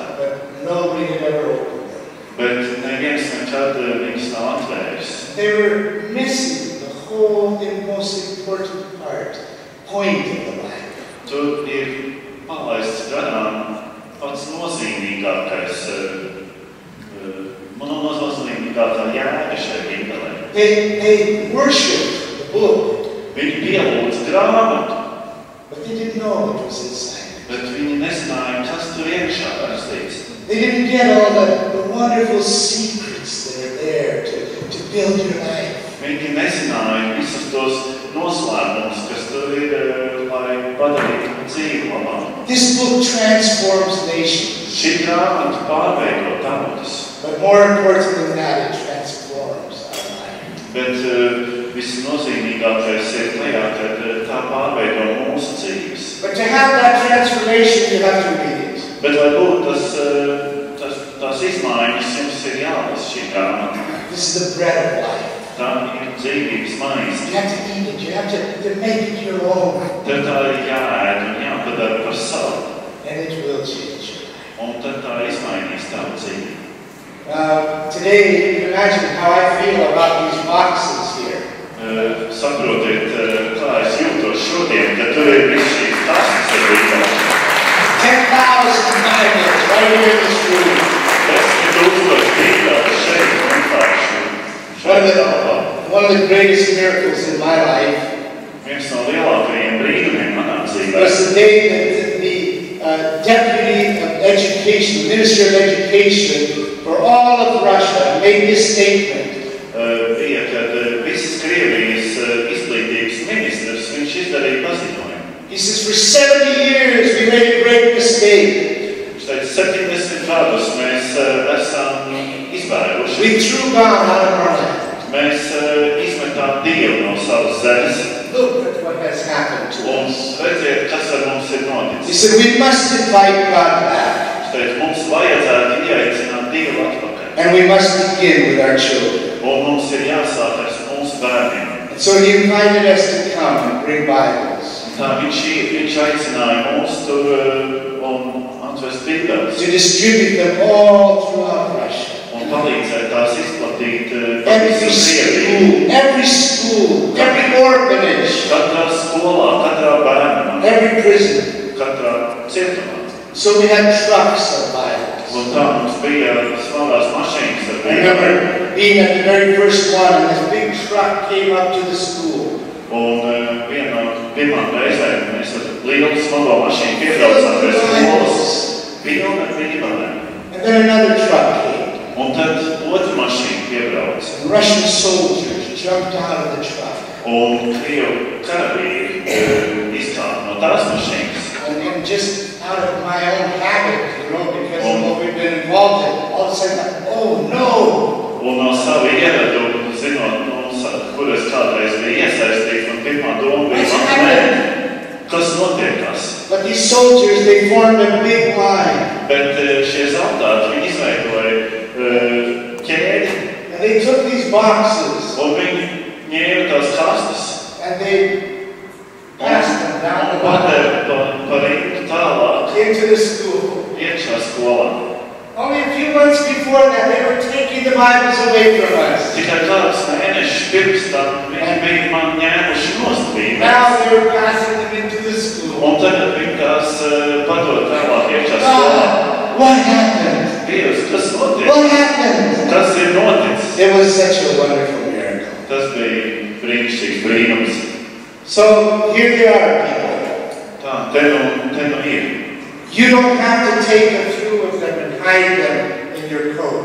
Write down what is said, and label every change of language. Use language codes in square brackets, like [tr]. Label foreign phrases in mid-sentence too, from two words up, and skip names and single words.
[en] But nobody had ever opened them. [lv] Bet neviens nekad viņas nav atvēris. [en] They were missing the whole and most important point of the Bible. [lv] Tur ir palaists garām pats nozīmīgākais, nozīmīgākā jēga šai bībelē. [en] They worshipped the book, [lv] Viņi pielūdz grāmatu, [en] but they didn't know what was inside. [lv] bet viņi nezināja, kas tur iekšā rakstīts. [en] They didn't get all the wonderful secrets that are there to build your life. [lv] Viņi nezināja visus tos noslēpumus, kas tur ir, lai padarītu dzīvi labāk. [en] This book transforms nations, [lv] Šī grāmata pārveido tautas, [en] but more important than that, it transforms our life. [lv] bet visnozīmīgākais ir tajā, kad tā pārveido mūsu dzīves. [en] But to have that transformation, you have to read it. [lv] Bet, lai būtu tās izmaiņas, jums ir jālasa šī grāmata. [en] This is the bread of life. [lv] Tā ir dzīvības maize. [en] You have to eat it. You have to make it your own. [lv] Tad tā ir jāēd un jāpadara par savu. [en] And it will change your life. [lv] Un tad tā izmainīs tavu dzīvi. [en] Today, you can imagine how I feel about these boxes here. [lv] Saprotiet, kā es jūtos šodien, kad tur ir viss šīs tasas ar bībelēm. [en] 10,000 Bibles right here in this room. [lv] 10,000 bībeles [en] One of the greatest miracles in my life [lv] Viens no lielākajiem brīnumiem manā dzīvē [en] was the day that the Deputy of Education, Minister of Education for all of Russia made this statement. [lv] Bija, kad visas Krievijas izglītības ministrs, viņš izdarīja paziņojumu. [en] He says, for 70 years we made a great mistake. [lv] Viņš teica, 70 gadus mēs esam izvēruši. [en] We threw God out of our land. [lv] Mēs izmetām Dievu no savas zemes. [en] Look at what has happened to [lv] Un [en] us. [lv] redziet, kas ar mums ir [en] He [lv] noticis. [en] said, we must invite God back. [lv] Viņš teica, mums vajadzētu ieaicināt Dievu atpakaļ. [en] And we must begin with our children. [lv] Un mums ir jāsāk ar mūsu bērniem. [en] And so he invited us to come and bring Bibles. [lv] Tā viņš aicināja mūs tur un atvest Bībeles. [en] To distribute them all throughout Russia. [lv] Un palīdzēt tās izplatīt [en] Every school, every orphanage, [lv] katrā skolā, katrā bērnamā, [en] every prison. [lv] katrā cietumā. [en] So we had trucks of Bibles. [lv] Un tā mums bija smagās mašīnas ar [en] I [lv] Bībeli. [en] remember being at the very first one, and this big truck came up to the school. [lv] Un vienā no pirmām reizēm mēs ar lielu smago mašīnu piebraucām pie skolas. Pilna ar Bībelēm. [en] And then another truck came. [lv] Un tad otra mašīna piebrauca. [en] And Russian soldiers jumped out of the truck. [lv] Un Krievu karavīri izkāpa no tās mašīnas. [en] And just out of my own habit, because of what we've been involved in, all of a sudden, oh no! [lv] Un no sava ieveduma, zinot, kur es kādreiz biju iesaistīts, un pirmā doma bija, kas notiekās. [en] But these soldiers, they formed a big line. [lv] Bet šie zaldāti, viņi izveidoja ķēdi. [en] And they took these boxes. [lv] Un viņi ņēma tās kastes. [en] And they passed them down the [lv] Padeva [en] line [lv] pa rindu tālāk [en] into the school. [lv] iekšā skolā. [en] Only a few months before that, they were taking the Bibles away from us. [lv] Tikai kādus mēnešus pirms tam viņi bija man ņēmuši nost Bībeles. [en] Now they were passing them into the school. [lv] Un tagad viņi tās padod tālāk iekšā skolā. [en] What happened? [lv] Dievs, kas notiek? [en] What happened? [lv] Kas ir noticis? [en] It was such a wonderful miracle. [lv] Tas bija brīnišķīgs brīnums. [en] So here they are, people. [lv] Tā, te nu ir. [en] You don't have to take a few of them and hide them in your coat.